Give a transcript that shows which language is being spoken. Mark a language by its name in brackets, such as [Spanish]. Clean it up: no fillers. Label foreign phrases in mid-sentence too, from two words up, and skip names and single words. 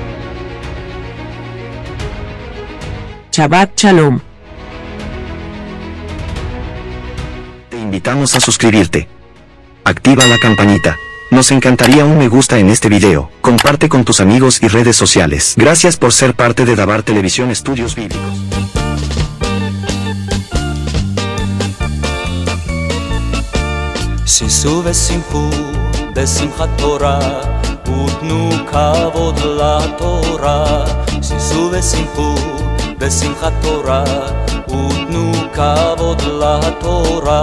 [Hebrew] שבת שלום. [Spanish] Te invitamos a suscribirte. Activa la campanita. Nos encantaría un me gusta en este video. Comparte con tus amigos y redes sociales. Gracias por ser parte de Dabar Televisión Estudios Bíblicos. [Hebrew] שישו ושמחו בשמחת תורה ותנו כבוד לתורה. שישו ושמחו בשמחת תורה ותנו כבוד לתורה.